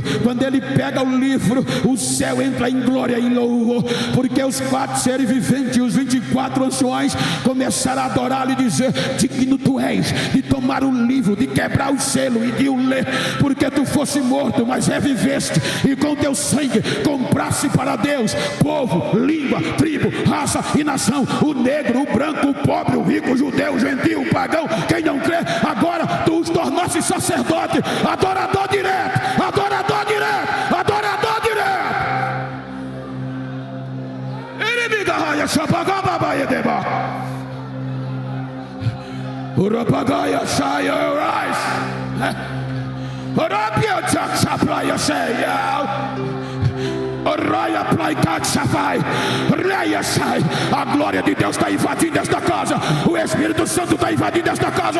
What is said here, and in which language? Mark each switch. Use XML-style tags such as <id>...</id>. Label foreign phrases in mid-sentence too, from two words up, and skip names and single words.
<pt>Quando ele pega o livro, o céu entra em glória e em louvor, porque os 4 seres viventes e os 24 anciões começaram a adorá-lo e dizer: digno tu és de tomar o livro, de quebrar o selo e de o ler, porque tu fosse morto, mas reviveste, e com teu sangue compraste para Deus povo, língua, tribo, raça e nação, o negro, o branco, o pobre, o rico, o judeu, o gentil, o pagão, quem não crê. Agora tu os tornaste sacerdote, adorador direto, adorador direto, adorador direto. Libigaya Shabagaba Yedeba. Urapagaya Shaya Rise. Orapia Jaxapla say, Oraya Plaicat Safai, Reia sai. A glória de Deus está invadindo esta casa. O Espírito Santo está invadindo esta casa.</pt>